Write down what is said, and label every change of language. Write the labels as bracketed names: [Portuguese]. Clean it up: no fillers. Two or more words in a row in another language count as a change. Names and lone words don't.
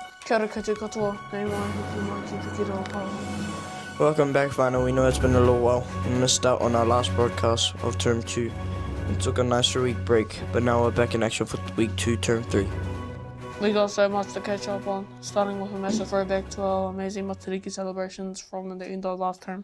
[Māori] Kia ora koutou katoa, nei mai hoki mai ki te kira o Pāho. [English] Welcome back, whānau. We know it's been a little while. We missed out on our last broadcast of Term 2 and took a nice 3-week break, but now we're back in action for Week 2, Term 3. We got so much to catch up on, starting with a massive throwback to our amazing Matariki celebrations from the end of last term.